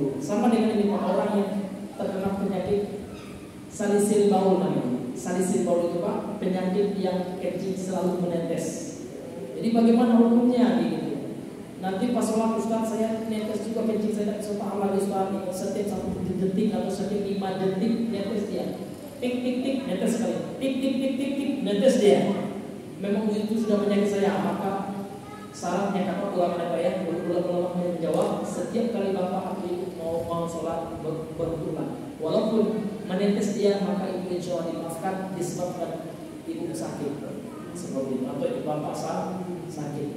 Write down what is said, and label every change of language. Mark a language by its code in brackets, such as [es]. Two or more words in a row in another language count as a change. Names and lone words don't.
[id] Sama dengan ini orang yang terkena penyakit salisil baul namanya. Salisil baul itu Pak, penyakit yang kencing selalu menetes. Jadi bagaimana hukumnya gitu? Nanti pas sholat Ustaz saya netes juga kencing, saya tidak bisa tahan lagi Ustaz. Setiap 1 detik atau setiap 5 detik netes dia. Tik tik tik netes sekali. Tik tik tik tik tik netes dia. Memang itu sudah penyakit saya. Maka syaratnya kata ulama ya, ulama menjawab setiap kali Bapak mau sholat berwudulah. Walaupun menetes dia maka itu [ar] insya Allah [id] dimaafkan disebabkan ibu sakit seperti itu atau ibu bapak sakit.